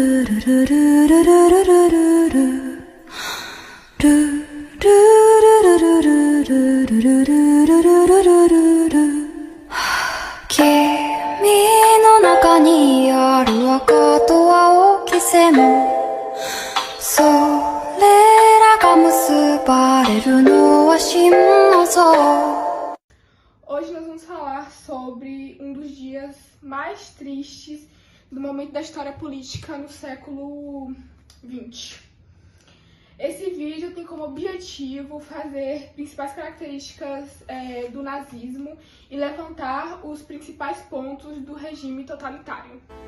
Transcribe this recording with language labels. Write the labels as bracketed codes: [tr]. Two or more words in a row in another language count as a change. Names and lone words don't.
[ja] の中にある赤と青き線それらが結ばれるのは真の像 [pt] Hoje nós vamos falar sobre um dos dias mais tristes do momento da história política no século XX. Esse vídeo tem como objetivo fazer principais características do nazismo e levantar os principais pontos do regime totalitário.